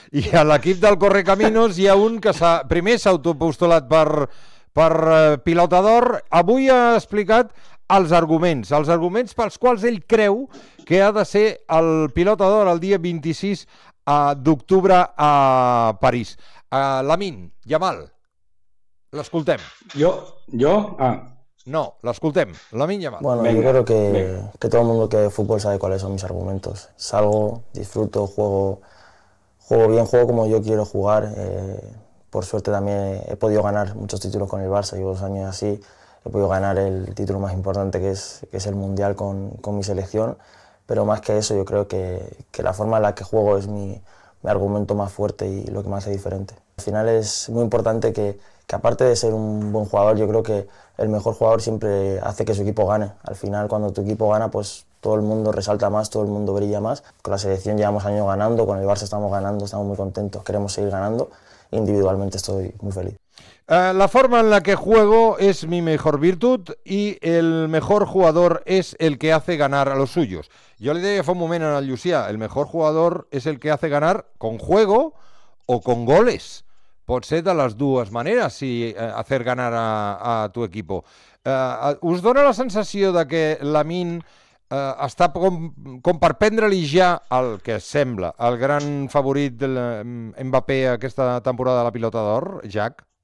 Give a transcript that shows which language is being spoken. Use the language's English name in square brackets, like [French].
[Catalan] I a l'equip del Correcaminos hi ha un que primer s'ha autopostulat per pilota d'or. Avui ha explicat els arguments pels quals ell creu que ha de ser el pilota d'or el dia 26 d'octubre a París. Lamin Yamal, l'escoltem. Jo? Ah. [Spanish] No, lo escuchemos, lo mínimo. Bueno, venga, yo creo que todo el mundo que ve fútbol sabe cuáles son mis argumentos. Salgo, disfruto, juego bien, juego como yo quiero jugar. Por suerte también he podido ganar muchos títulos con el Barça, llevo 2 años así. He podido ganar el título más importante que es el Mundial con mi selección. Pero más que eso, yo creo que la forma en la que juego es mi argumento más fuerte y lo que me hace diferente. Al final es muy importante que aparte de ser un buen jugador, yo creo que el mejor jugador siempre hace que su equipo gane. Al final, cuando tu equipo gana, pues todo el mundo resalta más, todo el mundo brilla más. Con la selección llevamos años ganando, con el Barça estamos ganando, estamos muy contentos, queremos seguir ganando. Individualmente estoy muy feliz. La forma en la que juego es mi mejor virtud y el mejor jugador es el que hace ganar a los suyos. Yo le dije hace un momento a Lucía, el mejor jugador es el que hace ganar con juego o con goles. [Catalan] Pot ser de les dues maneres, si fer ganar a tu equip. Us dona la sensació de que Lamine està com per prendre-li ja el que sembla el gran favorit de Mbappé aquesta temporada de la pilota d'or, Jack?